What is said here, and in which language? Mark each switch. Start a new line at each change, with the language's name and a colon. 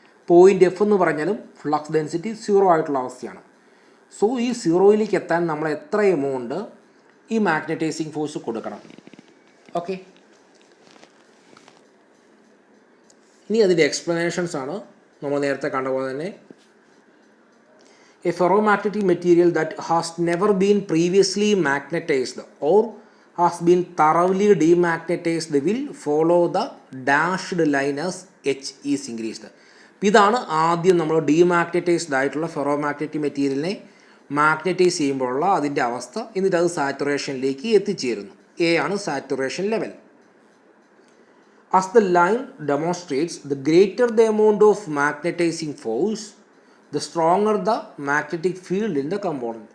Malayalam: Point F എന്ന് പറഞ്ഞാലും flux density 0 ആയിട്ടുള്ള അവസ്ഥയാണ്. സോ ഈ 0യിലേക്ക് എത്താൻ നമ്മൾ എത്ര എമൗണ്ട് ഈ മാഗ്നറ്റൈസിങ് ഫോഴ്സ് കൊടുക്കണം. ഓക്കെ, ഇനി അതിൻ്റെ എക്സ്പ്ലനേഷൻസ് ആണ് നമ്മൾ നേരത്തെ കണ്ട പോലെ തന്നെ.
English: A ferromagnetic material that has never been previously magnetized or has been thoroughly demagnetized will follow the dashed line as H is increased.
Malayalam: ഇതാണ് ആദ്യം നമ്മൾ ഡീമാഗ്നറ്റൈസ്ഡ് ആയിട്ടുള്ള ഫെറോമാഗ്നറ്റിക് മെറ്റീരിയലിനെ മാഗ്നറ്റൈസ് ചെയ്യുമ്പോഴുള്ള അതിൻ്റെ അവസ്ഥ. എന്നിട്ട് അത് സാച്ചുറേഷനിലേക്ക് എത്തിച്ചേരുന്നു. എ ആണ് saturation level.
English: As the line demonstrates, the greater the amount of magnetizing force, the stronger the magnetic field in the component.